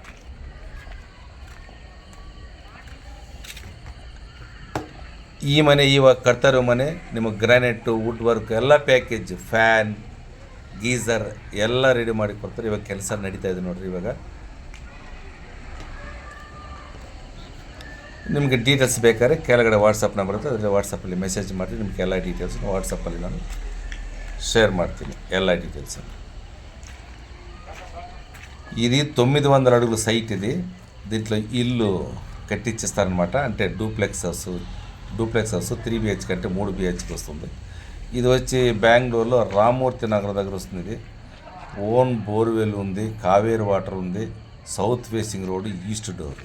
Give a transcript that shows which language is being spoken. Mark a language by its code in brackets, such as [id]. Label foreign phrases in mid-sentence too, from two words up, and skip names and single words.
[kn] ಈ ಮನೆ ಇವಾಗ ಕಟ್ತಾ ಇರೋ ಮನೆ ನಿಮಗೆ ಗ್ರಾನೈಟು, [en] wood work [kn] ಎಲ್ಲ ಪ್ಯಾಕೇಜ್, ಫ್ಯಾನ್, ಗೀಝರ್ ಎಲ್ಲ ರೆಡಿ ಮಾಡಿ ಕೊಡ್ತಾರೆ. ಇವಾಗ ಕೆಲಸ ನಡೀತಾ ಇದೆ ನೋಡಿರಿ. ಇವಾಗ ನಿಮಗೆ ಡೀಟೇಲ್ಸ್ ಬೇಕಾದ್ರೆ ಕೆಳಗಡೆ ವಾಟ್ಸಪ್ ನಂಬರ್ ಇರುತ್ತೆ, ಅದರಲ್ಲಿ ವಾಟ್ಸಪ್ಪಲ್ಲಿ ಮೆಸೇಜ್ ಮಾಡಿ ನಿಮಗೆ ಎಲ್ಲ ಡೀಟೇಲ್ಸ್ ವಾಟ್ಸಪ್ಪಲ್ಲಿ ನಾನು ಶೇರ್ ಮಾಡ್ತೀನಿ, ಎಲ್ಲ ಡೀಟೇಲ್ಸನ್ನು. [te] ఇది 900 అడుగుల సైట్. ఇది దీంట్లో ఇల్లు కట్టించేస్తారనమాట. అంటే [en] duplex house [te] 3 BHK అంటే 3 BHK వస్తుంది. ఇది వచ్చి బెంగళూరులో రామమూర్తి నగర్ దగ్గర వస్తుంది. ఇది [en] own borewell [te] ఉంది, కావేరి వాటర్ ఉంది, [en] south facing road, east door.